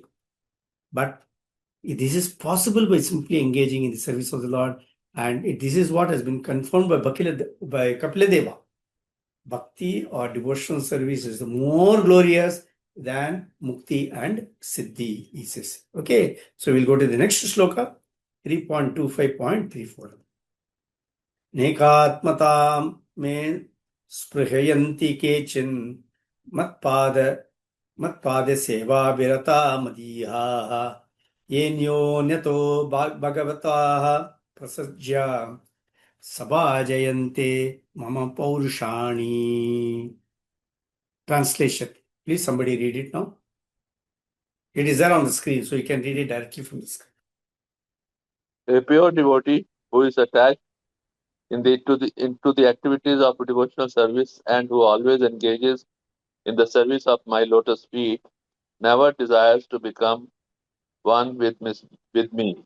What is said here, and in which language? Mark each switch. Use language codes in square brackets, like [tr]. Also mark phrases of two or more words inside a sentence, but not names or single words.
[en] But this is possible by simply engaging in the service of the Lord. And this is what has been confirmed by Kapila Deva. Bhakti or devotional service is more glorious than Mukti and Siddhi, he says. Okay, so we'll go to the next shloka, 3.25.34. [sa] नेकात्मतां मे स्पृहयन्ति केचिन् मत्पाद सेवा विरत मदिह येन्यो न्यतो भागवत प्रसज्य सभाजयन्ते मम पौरुषाणि. [en] Translation. Please somebody read it now. It is there on the screen, so you can read it directly from the screen. A pure devotee who is attached into the activities of devotional service and who always engages in the service of my lotus feet never desires to become one with me.